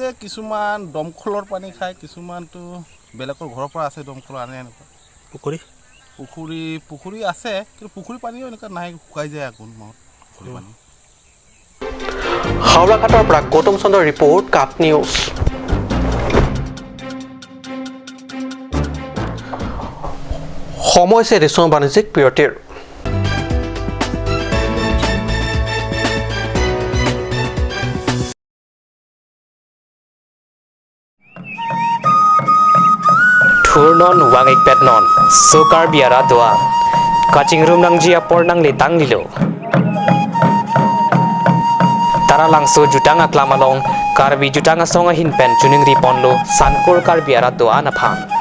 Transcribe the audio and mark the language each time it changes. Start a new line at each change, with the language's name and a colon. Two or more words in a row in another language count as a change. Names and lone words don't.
Assamese: কিছুমান দমকলৰ পানী খায় কিছুমানটো বেলেগৰ ঘৰৰ পৰা আছে দমকল আনে এনেকুৱা পুখুৰী আছে কিন্তু পুখুৰী পানীও এনেকুৱা নাই শুকাই যায় আগুন মাহত পুখুৰী পানী হাওৰাঘাটৰ পৰা গৌতম চন্দ্ৰৰ ৰিপৰ্ট কাট নিউজ সময় দিছো বাণিজ্যিক বিৰতিৰ
Karbi: Turnon wangik petnon, sokar biara doa. Kacing rum nang jia por nang litang lilo. Tara langso jutang aklamalong, karbi jutang asonga hinpen chuning riponlo, sankor kar biara doa na phang.